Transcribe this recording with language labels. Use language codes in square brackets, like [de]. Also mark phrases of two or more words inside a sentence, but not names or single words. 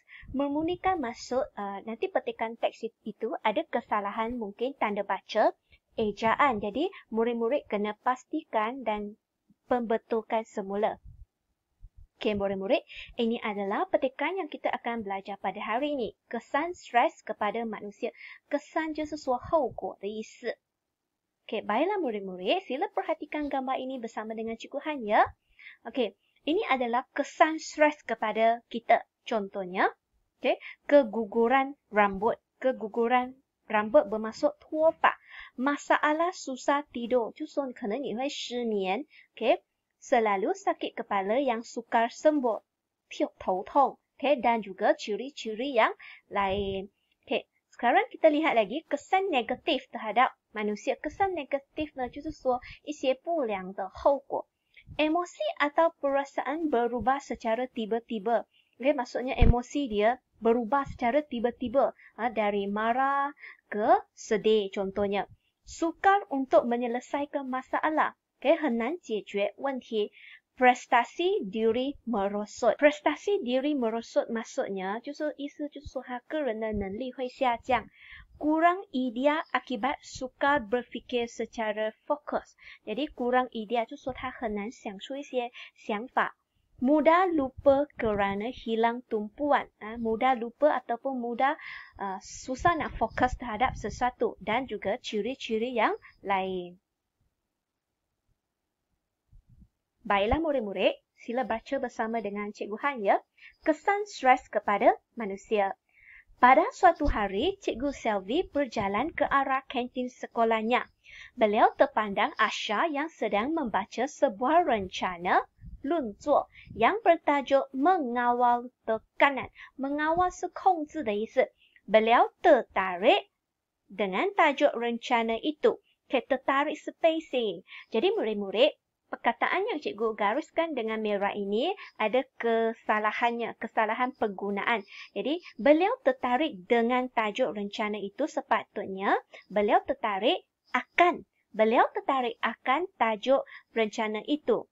[ms] Memunikan maksud nanti petikan teks itu ada kesalahan mungkin tanda baca, ejaan. Jadi, murid-murid kena pastikan dan pembetulkan semula. Okey, murid-murid, ini adalah petikan yang kita akan belajar pada hari ini. Kesan stres kepada manusia. Kesan [zh] 就是说后果的意思。 [ms] Okey, baiklah murid-murid, sila perhatikan gambar ini bersama dengan Cikgu Han ya. Okey, ini adalah kesan stres kepada kita. Contohnya, okey, keguguran rambut. Keguguran rambut bermaksud 脱发. Masalah susah tidur. [zh] 就是说可能你会失眠. [ms] Okey. Selalu sakit kepala yang sukar sembuh, 头痛, okay, dan juga ciri-ciri yang lain. Okay, sekarang kita lihat lagi kesan negatif terhadap manusia. Kesan negatif [zh] 呢，就是说一些不良的后果. [ms] Emosi atau perasaan berubah secara tiba-tiba. Okay, maksudnya emosi dia berubah secara tiba-tiba. Dari marah ke sedih contohnya. Sukar untuk menyelesaikan masalah. [zh] Okay, 很难解决问题. [ms] Prestasi diri merosot. Prestasi diri merosot maksudnya [zh] 就是意思就是说他个人的能力会下降. [ms] Kurang idea akibat sukar berfikir secara fokus. Jadi kurang idea [zh] 就是说他很难想出一些想法. [ms] Mudah lupa kerana hilang tumpuan. Mudah lupa ataupun mudah susah nak fokus terhadap sesuatu. Dan juga ciri-ciri yang lain. Baiklah murid-murid, sila baca bersama dengan Cikgu Han ya. Kesan stres kepada manusia. Pada suatu hari, Cikgu Selvi berjalan ke arah kantin sekolahnya. Beliau terpandang Asha yang sedang membaca sebuah rencana 论作 yang bertajuk mengawal tekanan. [zh] Mengawal 是控制的意思. [ms] Beliau tertarik dengan tajuk rencana itu. Tertarik spacing. Jadi murid-murid, perkataan yang cikgu gariskan dengan merah ini ada kesalahannya, kesalahan penggunaan. Jadi, beliau tertarik dengan tajuk rencana itu sepatutnya beliau tertarik akan tajuk rencana itu.